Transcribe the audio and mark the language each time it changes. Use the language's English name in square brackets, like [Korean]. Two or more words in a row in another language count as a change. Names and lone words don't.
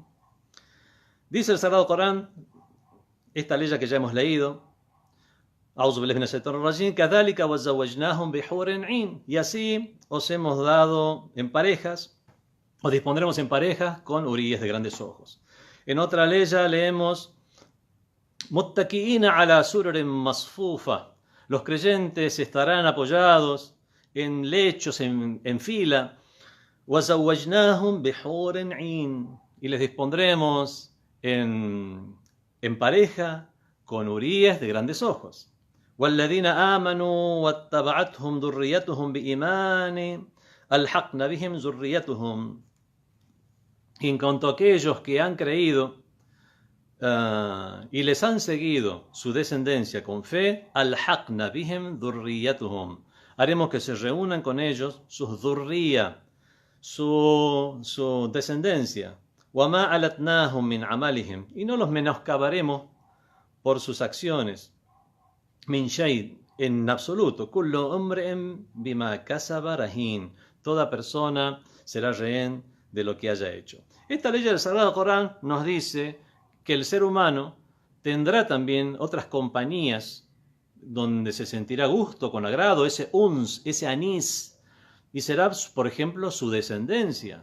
[Spanish] Dice el Sagrado Corán, esta aleya que ya hemos leído, y así os hemos dado en parejas, os dispondremos en parejas con huríes de grandes ojos. En otra aleya leemos, [Arabic] مُتَّكِئِينَ عَلَى سُرُرٍ مَصْفُوفَةٍ. [Spanish] Los creyentes estarán apoyados en lechos en fila. [Arabic] وَزَوَّجْنَاهُمْ بِحُورٍ عِينٍ. [Spanish] Y les dispondremos en pareja con huríes de grandes ojos. [Arabic] وَالَّذِينَ آمَنُوا وَاتَّبَعَتْهُمْ ذُرِّيَّتُهُمْ بِإِيمَانٍ أَلْحَقْنَا بِهِمْ ذُرِّيَّتُهُمْ. [Spanish] Y en cuanto a aquellos que han creído y les han seguido su descendencia con fe, [Arabic] أَلْحَقْنَا بِهِمْ ذُرِّيَّتَهُمْ, [Spanish] haremos que se reúnan con ellos sus dhurriya, su descendencia, [Arabic] وَمَا أَلَتْنَاهُمْ مِنْ عَمَلِهِمْ, [Spanish] y no los menoscabaremos por sus acciones, [Arabic] مِنْ شَيْءٍ, [Spanish] en absoluto, [Arabic] كُلُّ امْرِئٍ بِمَا كَسَبَ رَهِينٌ, [Spanish] toda persona será rehén de lo que haya hecho. Esta ley del Sagrado Corán nos dice que el ser humano tendrá también otras compañías donde se sentirá gusto, con agrado, ese uns, ese anís, y será, por ejemplo, su descendencia.